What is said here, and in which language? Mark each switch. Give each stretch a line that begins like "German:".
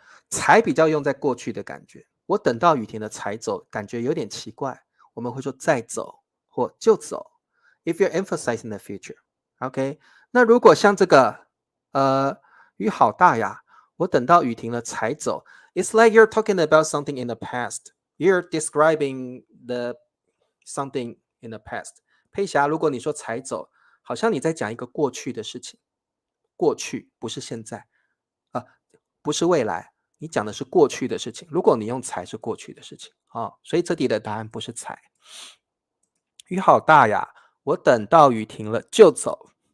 Chinese: 才比较用在过去的感觉。我等到雨停了才走，感觉有点奇怪。我们会说再走或就走。
English: If you're emphasizing the future, OK？
Chinese: 那如果像这个，雨好大呀，我等到雨停了才走。
English: It's like you're talking about something in the past. You're describing the something in the past.
Chinese: 佩霞，如果你说才走，好像你在讲一个过去的事情。过去不是现在。不是未来，你讲的是过去的事情。如果你用才是过去的事情所以这题的答案不是才。雨好大呀，我等到雨停了就走。